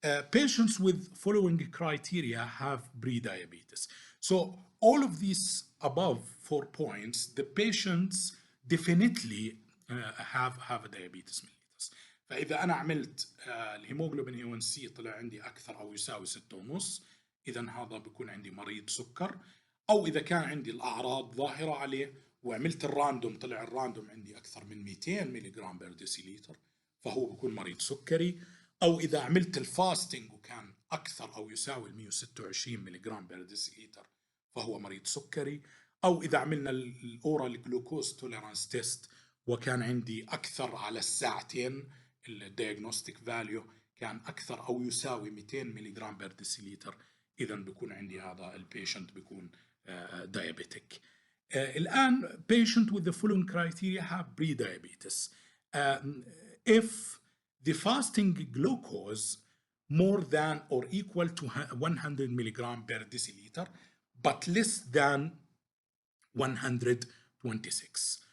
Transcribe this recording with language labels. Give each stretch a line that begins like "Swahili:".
English: Patients with following criteria have pre-diabetes. So all of these above 4 points, the patients definitely have a diabetes mellitus.
Arabic: فإذا أنا عملت الهيموغلوبين A1C طلع عندي أكثر أو يساوي 6.5، إذا هذا بكون عندي مريض سكر. أو إذا كان عندي الأعراض ظاهرة عليه وعملت الراندوم طلع الراندوم عندي أكثر من 200 ملغ بر ديسيليتر، فهو بكون مريض سكري. أو إذا عملت الفاستنج وكان أكثر أو يساوي 126 ملغ بر ديسيليتر فهو مريض سكري. أو إذا عملنا الأورال جلوكوز توليرانس تيست وكان عندي أكثر على الساعتين، الدياجنوستيك فاليو كان أكثر أو يساوي 200 ملغ بر ديسيليتر، إذا بيكون عندي هذا البيشنت بيكون diabetic.
English: الآن patient with the following criteria have pre-diabetes. If the fasting glucose more than or equal to 100 milligram per deciliter, but less than 126.